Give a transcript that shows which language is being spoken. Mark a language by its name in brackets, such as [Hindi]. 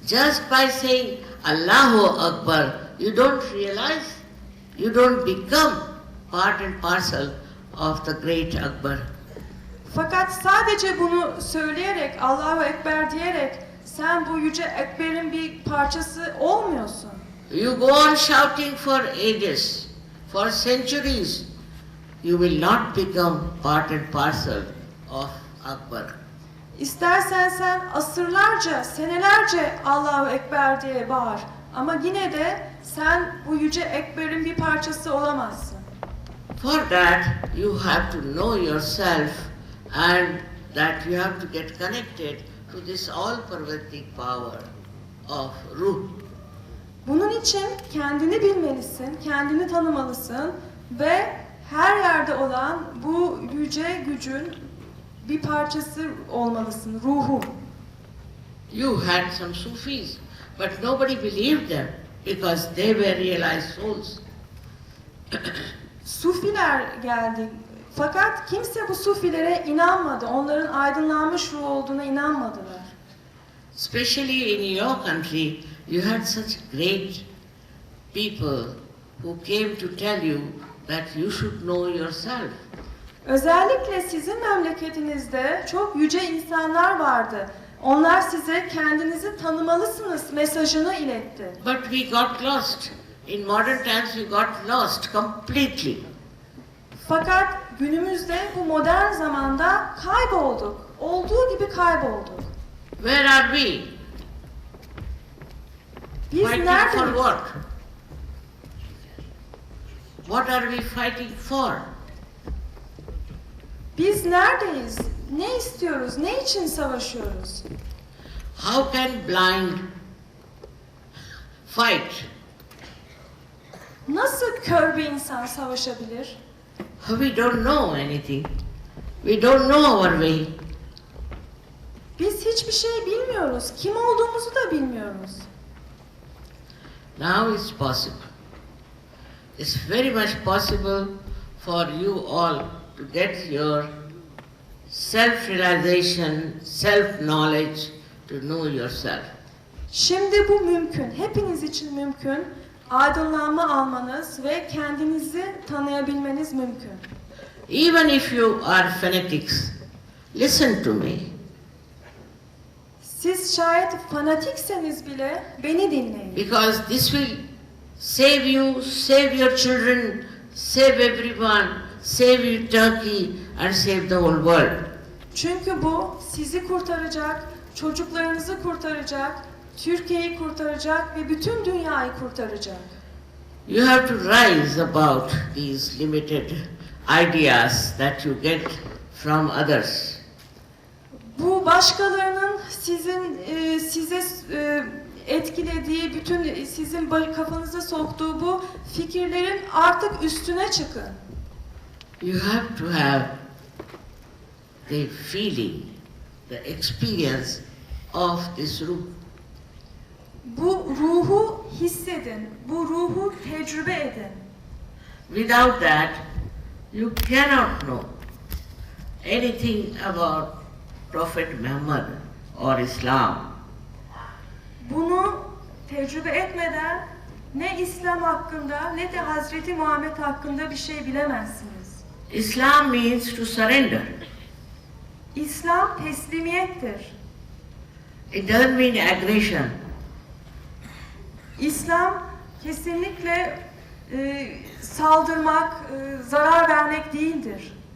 [English] Just by saying Allahu Akbar, you don't realize, you don't become part and parcel of the great Akbar. [Turkish] Fakat sadece bunu söyleyerek, Allahu Ekber diyerek sen bu yüce Ekber'in bir parçası olmuyorsun. [English] You go on shouting for ages, for centuries, you will not become part and parcel of Akbar. [Turkish] İstersen sen asırlarca, senelerce Allahu Ekber diye bağır. Ama yine de sen bu yüce Ekber'in bir parçası olamazsın. [English] For that, you have to know yourself and that you have to get connected to this all-pervading power of Ruh. [Turkish] Bunun için kendini bilmelisin, kendini tanımalısın ve her yerde olan bu yüce gücün bir parçası olmalısın, ruhu. [English] You had some Sufis, but nobody believed them because they were realized souls. [Turkish] Sufiler geldi. Fakat kimse bu sufilere inanmadı. Onların aydınlanmış ruh olduğuna inanmadılar. [English] Especially in your country, you had such great people who came to tell you that you should know yourself. [Turkish] Özellikle sizin memleketinizde çok yüce insanlar vardı. Onlar size kendinizi tanımalısınız mesajını iletti. [English] But we got lost. In modern times we got lost completely. [Turkish] Fakat günümüzde bu modern zamanda kaybolduk. Olduğu gibi kaybolduk. [English] Where are we? [Turkish] Biz [English] Fighting for [Turkish] neredeyiz? [English] what? What are we fighting for? [Turkish] Biz neredeyiz? Ne istiyoruz? Ne için savaşıyoruz? [English] How can blind fight? [Turkish] Nasıl kör bir insan savaşabilir? [English] We don't know anything. We don't know our way. [Turkish] Biz hiçbir şey bilmiyoruz. Kim olduğumuzu da bilmiyoruz. [English] Now it's possible. It's very much possible for you all to get your self-realization, self-knowledge, to know yourself. [Turkish] Şimdi bu mümkün. Hepiniz için mümkün. Aydınlanma almanız ve kendinizi tanıyabilmeniz mümkün. [English] Even if you are fanatics, listen to me. [Turkish] Siz şayet fanatikseniz bile beni dinleyin. [English] Because this will save you, save your children, save everyone, save you Turkey and save the whole world. [Turkish] Çünkü bu sizi kurtaracak, çocuklarınızı kurtaracak, Türkiye'yi kurtaracak ve bütün dünyayı kurtaracak. [English] You have to rise about these limited ideas that you get from others. [Turkish] Bu başkalarının size etkilediği, bütün sizin kafanıza soktuğu bu fikirlerin artık üstüne çıkın. [English] You have to have the feeling, the experience of this ruh. [Turkish] Bu ruhu hissedin, bu ruhu tecrübe edin. [English] Without that, You cannot know anything about Prophet Muhammad or Islam. [Turkish] Bunu tecrübe etmeden ne İslam hakkında ne de Hazreti Muhammed hakkında bir şey bilemezsiniz. [English] Islam means to surrender. [Turkish] İslam teslimiyettir. [English] It doesn't mean aggression. [Turkish] İslam kesinlikle saldırmak, zarar vermek değildir.